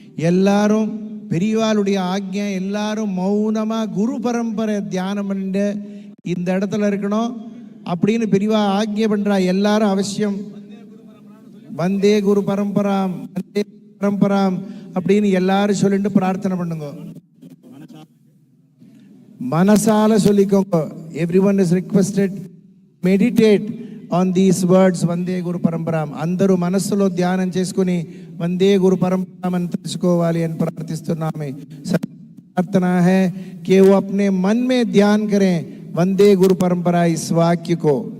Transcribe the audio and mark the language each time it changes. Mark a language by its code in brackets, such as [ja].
[ta] எல்லாரும் பெரியவாளுடைய ஆக்ஞை, எல்லாரும் மௌனமா குரு பரம்பரை தியானம் பண்ணிட்டு இந்த இடத்துல இருக்கணும் அப்படின்னு பெரியவா ஆக்ஞை பண்றா. எல்லாரும் அவசியம் வந்தே குரு பரம்பராம், வந்தே பரம்பராம் அப்படின்னு எல்லாரும் சொல்லிட்டு பிரார்த்தனை பண்ணுங்க. மனசால சொல்லிக்கோங்க. [en] everyone is requested meditate on these words [sa] వందే గురు పరంపరాం. [te] అందరూ మనస్సులో ధ్యానం చేసుకుని వందే గురు పరంపరాం అని తెలుసుకోవాలి అని ప్రార్థిస్తున్నామే. [hi] प्रार्थना है कि वो अपने मन में ध्यान करें वंदे गुरु परंपरा इस वाक्य को.